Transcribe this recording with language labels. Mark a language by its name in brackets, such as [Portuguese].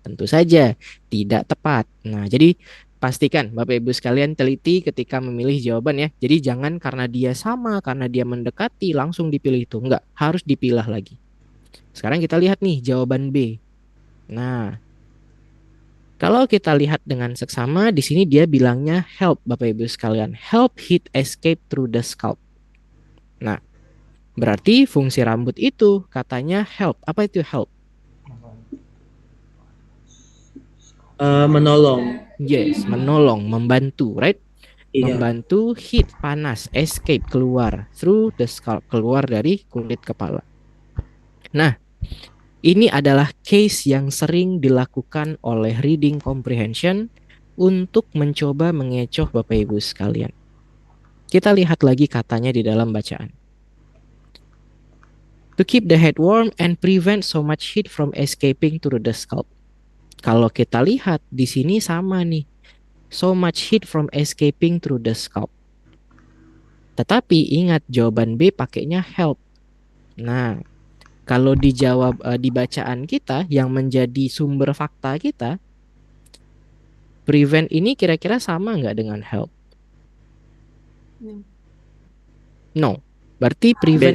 [Indonesian] Tentu saja tidak tepat. Nah, jadi pastikan Bapak Ibu sekalian teliti ketika memilih jawaban ya. Jadi jangan karena dia sama, karena dia mendekati langsung dipilih itu. Enggak, harus dipilah lagi. Sekarang kita lihat nih jawaban B. Nah, kalau kita lihat dengan seksama, di sini dia bilangnya help, Bapak Ibu sekalian. [English] Help heat escape through the scalp. [Indonesian] Nah, berarti fungsi rambut itu katanya help. Apa itu help? Menolong. [English] Yes, [Indonesian] menolong, membantu, [English] right? [Indonesian] Iya. Membantu heat, panas, escape, keluar. [English] Through the scalp, [Indonesian] keluar dari kulit kepala. Nah, ini adalah case yang sering dilakukan oleh reading comprehension untuk mencoba mengecoh Bapak Ibu sekalian. Kita lihat lagi katanya di dalam bacaan. [English] To keep the head warm and prevent so much heat from escaping through the scalp. [Indonesian] Kalau kita lihat di sini sama nih. [English] So much heat from escaping through the scalp. [Indonesian] Tetapi ingat jawaban B pakainya help. Nah, kalau dijawab di bacaan kita yang menjadi sumber fakta kita, prevent ini kira-kira sama nggak dengan help? [English] No. [Indonesian] Berarti prevent